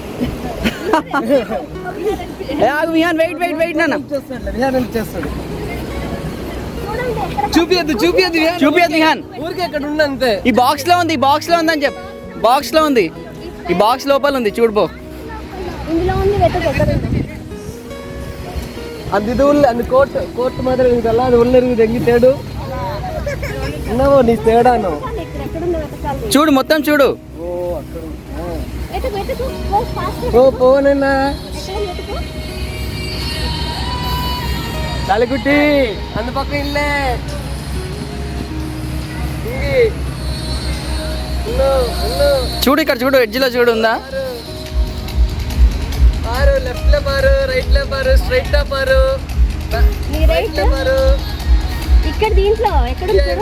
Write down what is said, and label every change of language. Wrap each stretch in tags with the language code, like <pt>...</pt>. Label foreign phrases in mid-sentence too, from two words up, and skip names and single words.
<te>విహాన్</te> <en>wait wait wait</en> <te>నాన్న. విహాన్ హెల్ప్ చేస్తాడు. చూపియద్దు చూపియద్దు చూపియద్దు విహాన్. ఊరికే ఇక్కడ ఉండు అంతే. ఈ బాక్స్ లో ఉంది, ఈ బాక్స్ లో ఉంది అని చెప్పు. బాక్స్ లో ఉంది, ఈ బాక్స్ లోపల ఉంది చూడు పో. ఇందులో ఉంది, వెతకు. ఎక్కడ ఉంది?</te> <ta>அந்த இது உள்ள அந்த கோட் மாதிரி இருக்குதல்ல, அது உள்ள இருக்குது. எங்க தேடு என்னவோ</ta> <te>నీ తేడాను. ఎక్కడ ఉందో వెతకాలి. చూడు మొత్తం చూడు. ఓ అక్కడ వెతకు వెతకు. ఓ ఫాస్ట్. ఓ పోనన్నా ఎక్కడ వెతకు.</te> <ta>தலைக்குட்டி அந்த பக்கம் இல்ல.</ta> <te>చూడు ఇక్కడ చూడు, ఎడ్జ్ లో చూడు ఉందా. పారు, లెఫ్ట్ లో పారు, రైట్ లో పారు, స్ట్రైట్ లో పారు, నీ రైట్ లో పారు, ఇక్కడ దీంట్లో ఎక్కడ ఉంది చూడు.</te>